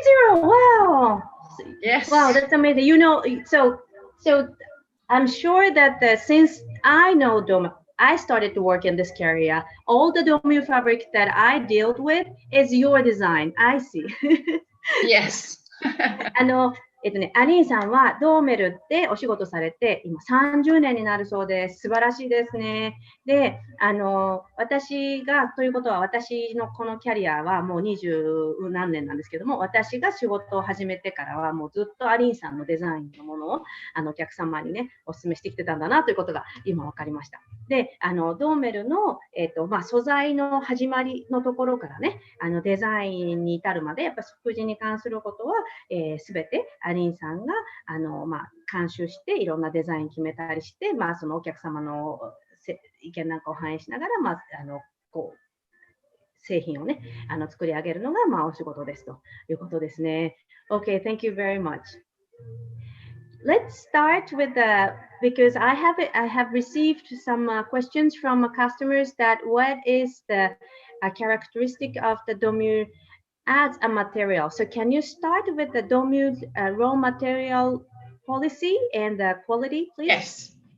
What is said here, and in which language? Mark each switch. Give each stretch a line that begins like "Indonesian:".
English: Wow. Yes. Wow, that's amazing. You know, so I'm sure that since I know Domu, I started to work in this career. All the Domu fabric that I dealt with is your design. I see. Yes.
Japanese: アリーンさんはドーメルでお仕事されて今30年になるそうです。素晴らしいですね。で、私がということは私のこのキャリアはもう20何年なんですけども、私が仕事を始めてからはもうずっとアリーンさんのデザインのものをお客様にねお勧めしてきてたんだなということが今分かりました。で、ドーメルの素材の始まりのところからね、デザインに至るまでやっぱ服地に関することはすべてアリーンさんが監修していろんなデザイン決めたりして、そのお客様の意見なんかを反映しながら、こう製品をね作り上げるのがお仕事ですということですね。
English: Okay, thank you very much. Let's start with because I have received some questions from customers that what is the characteristic of the Domu as a material. So can you start with the Domu's raw material policy and the quality, please?